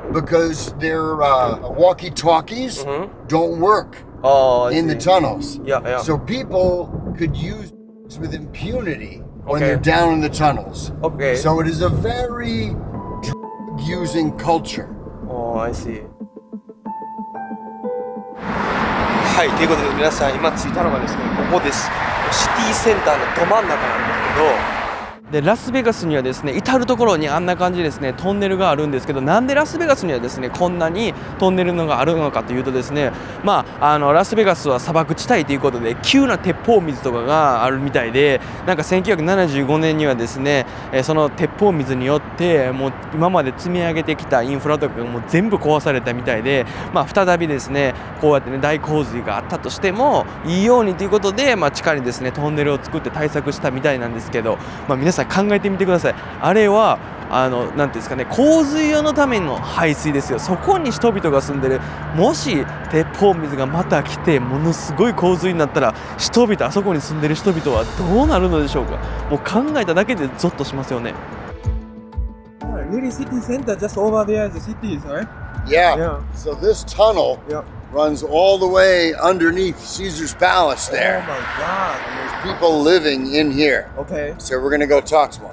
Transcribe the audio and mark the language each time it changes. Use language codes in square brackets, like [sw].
[en] because their walkie-talkies don't work Oh, I in the see. tunnels. Yeah, yeah. So people could use drugs with impunity when Okay. they're down in the tunnels. Okay. So it is a very drug-using culture. Oh, I see. [ja] はい、ということで皆さん今着いたのがですね、ここです。シティセンターのど真ん中なんですけど、でラスベガスにはですね至る所にあんな感じですねトンネルがあるんですけど、なんでラスベガスにはですねこんなにトンネルのがあるのかというとですね、ラスベガスは砂漠地帯ということで急な鉄砲水とかがあるみたいで、なんか1975年にはですねその鉄砲水によってもう今まで積み上げてきたインフラとかがもう全部壊されたみたいで、再びですねこうやってね大洪水があったとしてもいいようにということで、地下にですねトンネルを作って対策したみたいなんですけど、皆さん考えてみてください。あれはなんていうんですかね、洪水用のための排水ですよ。そこに人々が住んでる。もし鉄砲水がまた来てものすごい洪水になったら、人々あそこに住んでる人々はどうなるのでしょうか。もう考えただけでゾッとしますよね。 [en] Really, city center just over there is the cities, right? Yeah. Yeah. So this tunnel Yeah. runs all the way underneath Caesar's Palace Oh there. my God. There's people living in here. Okay. So we're going to go talk to them.